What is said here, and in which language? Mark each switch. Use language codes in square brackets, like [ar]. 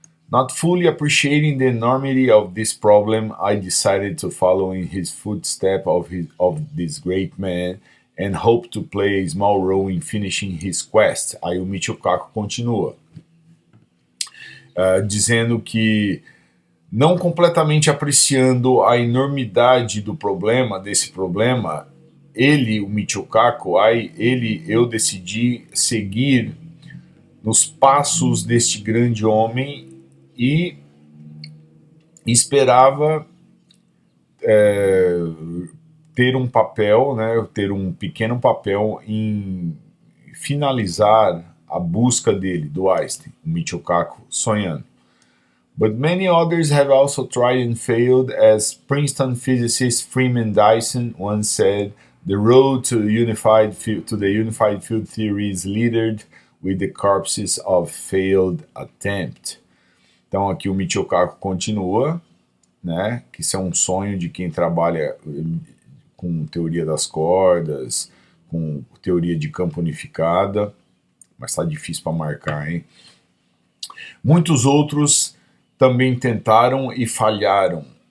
[en] Not fully appreciating the enormity of this problem, I decided to follow in his footsteps of this great man and hope to play a small role in finishing his quest. [pt] Aí o Michio Kaku continua, dizendo que não completamente apreciando a enormidade do problema, desse problema, ele, o Michio Kaku, eu decidi seguir nos passos deste grande homem e esperava ter um papel, né, ter um pequeno papel em finalizar a busca dele, do Einstein, o Michio Kaku, sonhando. [en] But many others have also tried and failed, as Princeton physicist Freeman Dyson once said, the road to the unified field theory is littered with the corpses of failed attempt. [pt] Então aqui o Michio Kaku continua, né, que isso é um sonho de quem trabalha com teoria das cordas, com teoria de campo unificada, mas está difícil para marcar, hein? Muitos outros também tentaram e falharam.